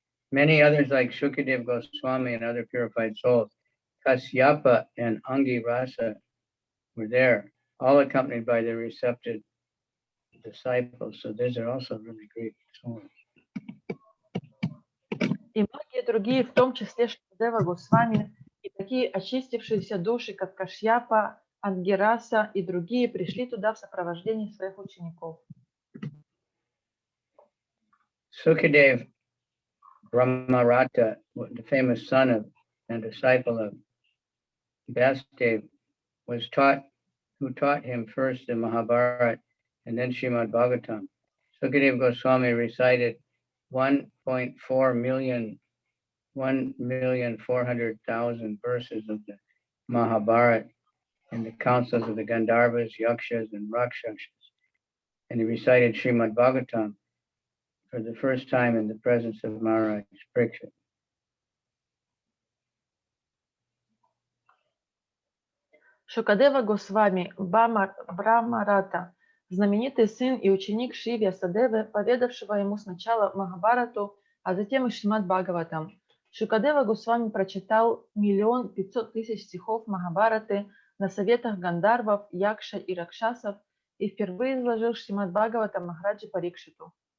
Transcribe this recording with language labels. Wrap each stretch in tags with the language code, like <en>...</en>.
<en>Many others like Shukadeva Goswami and other purified souls, Kasyapa and Angi Rasa were there, all accompanied by their receptive disciples. So these are also really great souls.</en> <ru>И многие другие, в том числе Шукадева Госвами, и такие очистившиеся души, как Кашьяпа, Ангираса и другие, пришли туда в сопровождении своих учеников.</ru> <en>Sukadev Brahmarata, the famous son of and disciple of Vasudev, who taught him first the Mahabharata and then Srimad Bhagavatam. Sukadeva Goswami recited 1,400,000 verses of the Mahabharata in the councils of the Gandharvas, Yakshas, and Rakshasas. And he recited Srimad Bhagavatam for the first time in the presence of Maharaj Parikshit.</en> <ru>Шукадева Госвами, Брахмарата, знаменитый сын и ученик Шри Вьясадевы, поведавшего ему сначала Махабхарату, а затем и Шримад Бхагаватам. Шукадева Госвами прочитал 1 500 000 стихов Махабхараты на советах Гандарвов, Якша и Ракшасов и впервые изложил Шримад Бхагаватам Махараджи Парикшиту.</ru>